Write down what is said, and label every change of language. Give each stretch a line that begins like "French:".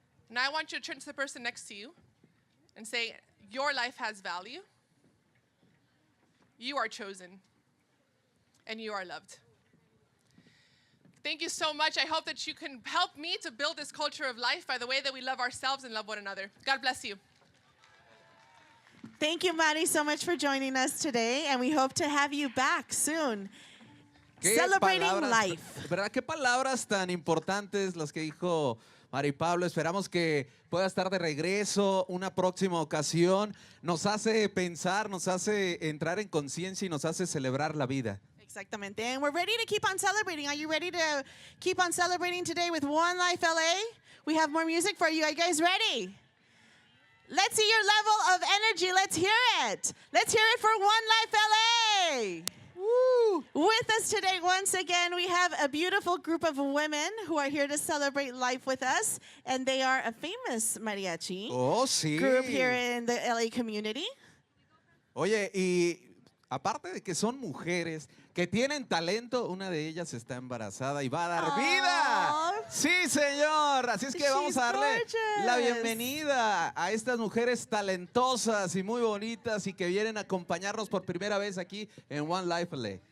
English: Now I want you to turn to the person next to you and say, your life has value. You are chosen. And you are loved. Thank you so much. I hope that you can help me to build this culture of life by the way that we love ourselves and love one another. God bless you. Thank you, Mari, so much for joining us today, and we hope to have you back soon. Celebrating life.
Spanish: ¿Verdad? Qué palabras tan importantes las que dijo Mari Pablo. Esperamos que pueda estar de regreso una próxima ocasión. Nos hace pensar, nos hace entrar en conciencia y nos hace celebrar la vida. Exactamente.
English: And we're ready to keep on celebrating. Are you ready to keep on celebrating today with One Life LA? We have more music for you. Are you guys ready? Let's see your level of energy. Let's hear it. Let's hear it for One Life LA. Woo. With us today, once again, we have a beautiful group of women who are here to celebrate life with us. And they are a famous mariachi group here in the LA community.
Spanish: Oye, y aparte de que son mujeres que tienen talento, una de ellas está embarazada y va a dar vida. Sí, señor. Así es que vamos a darle la bienvenida a estas mujeres talentosas y muy bonitas y que vienen a acompañarnos por primera vez aquí en One Life LA.